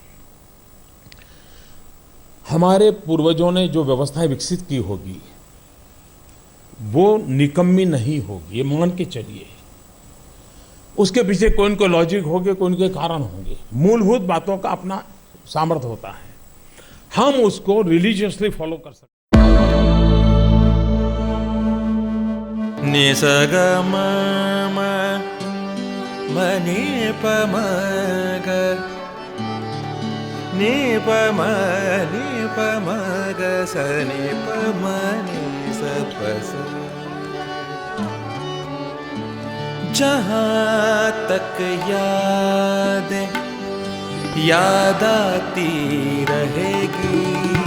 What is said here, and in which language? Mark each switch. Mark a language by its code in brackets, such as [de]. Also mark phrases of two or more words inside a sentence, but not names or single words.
[hi] हमारे पूर्वजों ने जो व्यवस्थाएं विकसित की होगी वो निकम्मी नहीं होगी, ये मान के चलिए। उसके पीछे कोई न कोई लॉजिक होंगे, कोई न कोई कारण होंगे। मूलभूत बातों का अपना सामर्थ्य होता है, हम उसको [en] religiously follow [hi] कर सकते हैं। नि स ग म म म नि प म ग, नि प म ग स नि प म नि स प स। जहाँ तक याद आती रहेगी,